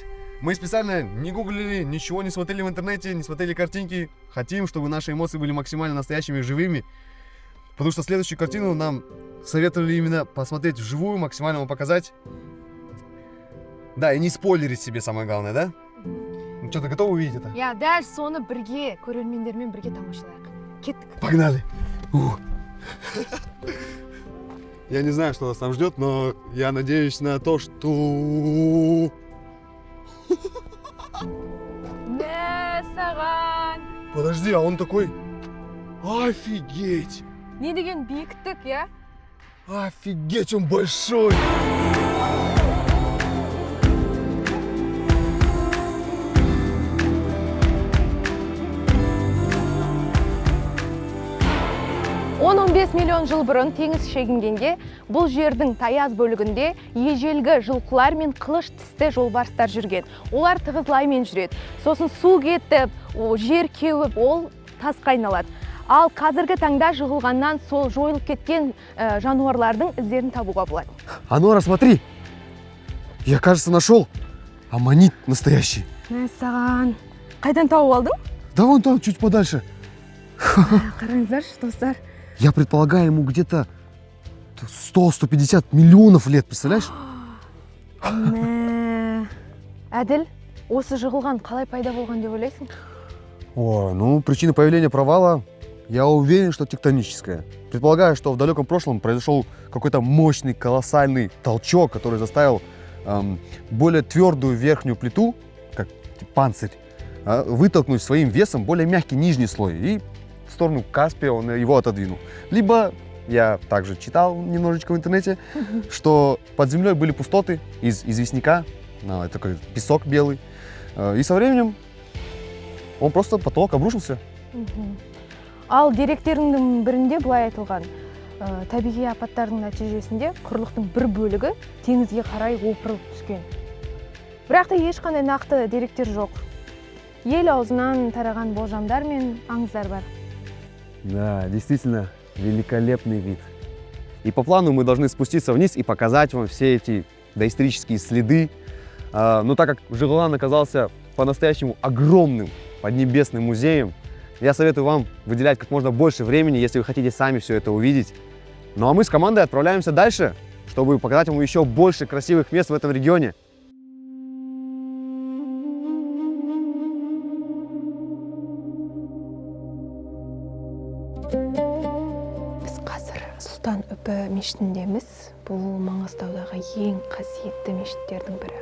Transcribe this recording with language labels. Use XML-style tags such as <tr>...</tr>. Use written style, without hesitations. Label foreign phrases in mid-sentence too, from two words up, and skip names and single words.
<ru>Мы специально не гуглили, ничего не смотрели в интернете, не смотрели картинки. Хотим, чтобы наши эмоции были максимально настоящими и живыми. Потому что следующую картину нам советовали именно посмотреть вживую, максимально вам показать. Да, и не спойлерить себе, самое главное, да? Ну что, ты готов увидеть это?</ru> <kk>Я дәл соны бірге, көрермендермен бірге тамашалайық. Кеттік.</kk> <ru>Погнали! Я не знаю, что нас там ждет, но я надеюсь на то, что...</ru> <kk>Мә, саған!</kk> <ru>Подожди, а он такой... Офигеть!</ru> <kk>Не деген биіктік, я?</kk> <ru>Офигеть, он большой!</ru> <kk>Он 15 миллион жыл бұрын теңіз шегінгенде, бұл жердің таяз бөлігінде ежелгі жылқылар мен қылыш тісті жолбарыстар жүрген. Олар тығызлаймен жүреді. Сосын су кетіп, жер кеуіп, ол тасқа айналады. Ал қазіргі таңда жығылғаннан сол жойылып кеткен жануарлардың іздерін табуға болады.</kk> <ru>Ануара, смотри! Я, кажется, нашел аммонит настоящий.</ru> <kk>Мә, саған, қайдан тауып алдың?</kk> <ru>Да вон там, чуть подальше.</ru> <kk>Қараңыздаршы, достар.</kk> <ru>Я предполагаю, ему где-то 100-150 миллионов лет, представляешь?</ru> <kk>Мә, Әділ, осы жығылған қалай пайда болған деп ойлайсың?</kk> <ru>О, ну, причина появления провала, я уверен, что тектоническая. Предполагаю, что в далеком прошлом произошел какой-то мощный, колоссальный толчок, который заставил более твердую верхнюю плиту, как панцирь, вытолкнуть своим весом более мягкий нижний слой. И в сторону Каспия он его отодвинул. Либо, я также читал немножечко в интернете, что под землей были пустоты из известняка, такой песок белый. И со временем он просто потолок обрушился.</ru> <kk>Ал деректерінің бірінде былай айтылған, табиғи апаттардың нәтижесінде құрлықтың бір бөлігі теңізге қарай опырылып түскен. Бірақ та ешқандай нақты деректер жоқ. Ел аузынан тараған болжамдар мен аңыздар бар.</kk> <ru>Да, действительно, великолепный вид. И по плану мы должны спуститься вниз и показать вам все эти доисторические следы. Но так как Жығылған оказался по-настоящему огромным поднебесным музеем, я советую вам выделять как можно больше времени, если вы хотите сами все это увидеть. Ну а мы с командой отправляемся дальше, чтобы показать вам еще больше красивых мест в этом регионе.</ru> <kk>Біз қазір Сұлтан Үпі мешітіндеміз. Бұл Маңғыстаудағы ең қасиетті мешіттердің бірі.</kk>